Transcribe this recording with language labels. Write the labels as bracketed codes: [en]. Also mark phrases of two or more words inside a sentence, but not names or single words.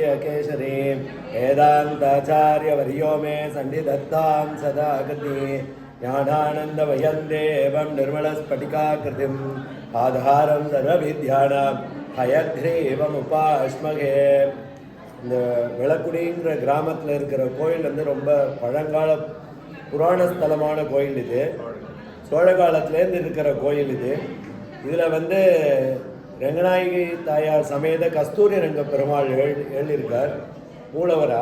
[sa] केशरी वेदान्ताचार्यवर्यो मे सन्निधत्तां सदा कृति ज्ञानानन्दमयं देवं निर्मलस्फटिकाकृतिम् आधारं सर्वविद्यानां हयग्रीवमुपास्महे. [ta] இந்த விளக்குடிங்கிற கிராமத்தில் இருக்கிற கோயில் ரொம்ப பழங்கால புராண ஸ்தலமான கோயில். இது சோழ காலத்துலேருந்து இருக்கிற கோயில். இதில் ரங்கநாயகி தாயார் சமேத கஸ்தூரி ரங்க பெருமாள் எழுதியிருக்கார் மூலவரா.